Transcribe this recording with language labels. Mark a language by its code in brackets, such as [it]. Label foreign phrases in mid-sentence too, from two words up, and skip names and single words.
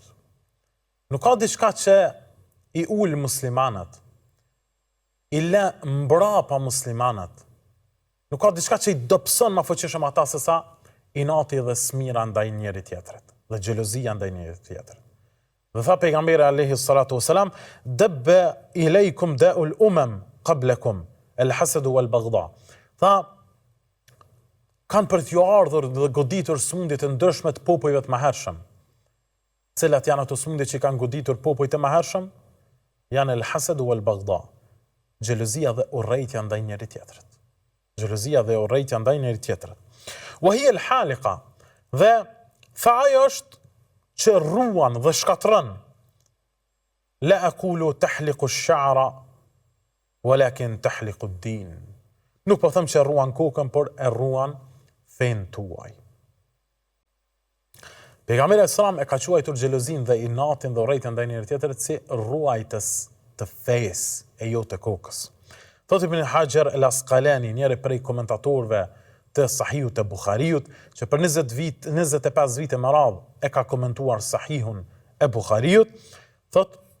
[sq] Nuk ka diçka që i ul muslimanët, i lë mbrapa muslimanët. Nuk ka diçka që i dobëson më fuqishëm ata se sa inati dhe smira ndaj njëri tjetrit, dhe xhelozia ndaj njëri tjetrit. Dhe tha pejgamberi [ar] عليه الصلاة والسلام، دب إليكم داء الأمم قبلكم الحسد والبغضاء. [sq] Tha, kanë për t'ju ardhur dhe goditur sëmundjet e ndryshme të popujve të mëhershëm. Cilat janë ato sëmundje që kanë goditur popujt e mëhershëm? Janë [ar] الحسد والبغضاء. [sq] Xhelozia dhe urrejtja ndaj njëri tjetrit. Xhelozia dhe urrejtja ndaj njëri tjetrit. [ar] وهي الحالقة. [sq] Dhe tha ajo është që ruan dhe shkatron. [ar] لا أقول تحلق الشعر ولكن تحلق الدين. [sq] Nuk po them që ruan kokën, por e ruan fen tuaj. Pejgamberi sallallahu e ka quajtur xhelozin dhe inatin dhe urrejtjen ndaj njëri tjetrit si ruajtës të fesë e jo të kokës. Thot Ibn Hajar al-Asqalani, njëri prej komentatorëve të Sahihut të Buhariut, që për 25 vite më radh e ka komentuar Sahihun e Buhariut, thot